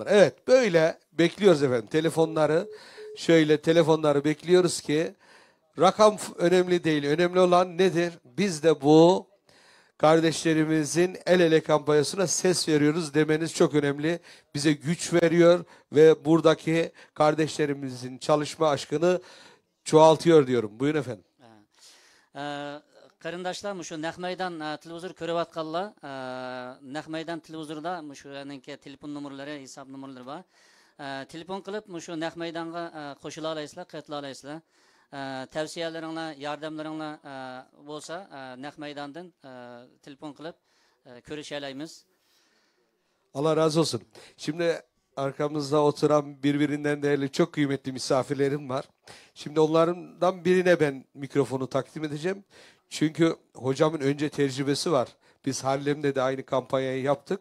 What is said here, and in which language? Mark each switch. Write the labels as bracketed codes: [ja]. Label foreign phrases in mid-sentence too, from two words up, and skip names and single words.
[tr] Evet böyle bekliyoruz efendim. Telefonları bekliyoruz ki rakam önemli değil. Önemli olan nedir? Biz de bu kardeşlerimizin el ele kampanyasına ses veriyoruz demeniz çok önemli. Bize güç veriyor ve buradaki kardeşlerimizin çalışma aşkını çoğaltıyor diyorum. Buyurun efendim. [uz] Qarindoshlar, shu naq maydon televizor ko'rayotganlar, naq maydon televizorda shu telefon nomerlari, hisob nomerlari bor. Telefon qilib shu naq maydonga qo'shila olasizlar, qatnasha olasizlar. Tavsiyalaringlar, yordamlaringlar bo'lsa, naq maydondan telefon qilib ko'risha olamiz. [tr] Allah razı olsun. Şimdi arkamızda oturan birbirinden değerli çok kıymetli misafirlerim var. Şimdi onlardan birine ben mikrofonu takdim edeceğim. Çünkü hocamın önce tecrübesi var. Biz Harlem'de de aynı kampanyayı yaptık.